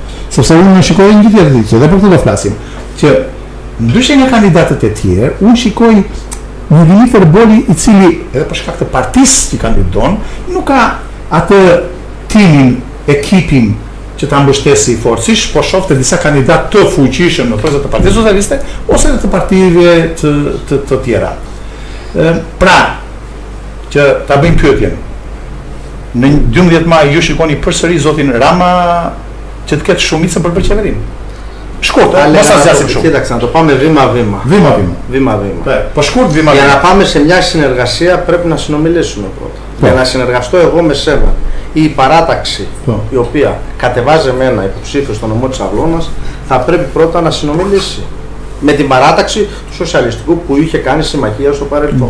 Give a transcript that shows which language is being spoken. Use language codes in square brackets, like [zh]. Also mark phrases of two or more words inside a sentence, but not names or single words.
[sq] Sepse unë më shikoj një tjetër ditë, dhe për këtë do flasim, që ndryshe nga kandidatët e tjerë, unë shikoj një Dimitar Boli i cili, edhe për shkak të partisë që kandidon, nuk ka atë timin, ekipin që ta mbështesi forcisht, po shofte disa kandidat të fuqishëm në thosat të Partisë Socialiste ose të partive të tjera. Pra, që ta bëjmë pyetjen. Në 12 maj ju shikoni përsëri Zotin Rama që të ketë shumicën për qeverinë. Shkurt, mos ta zgjasim shumë. [el] Κοίταξε, να το πάμε βήμα-βήμα. Βήμα-βήμα. [sq] Po shkurt vima-vima. [el] Για να πάμε σε μια συνεργασία πρέπει να συνομιλήσουμε πρώτα. Για να συνεργαστώ εγώ με σένα ή η παράταξη η οποία κατεβάζει εμένα υποψήφιο στο νομό της Αυλώνας θα πρέπει πρώτα να συνομιλήσει με την παράταξη του σοσιαλιστικού που είχε κάνει συμμαχία στο παρελθόν.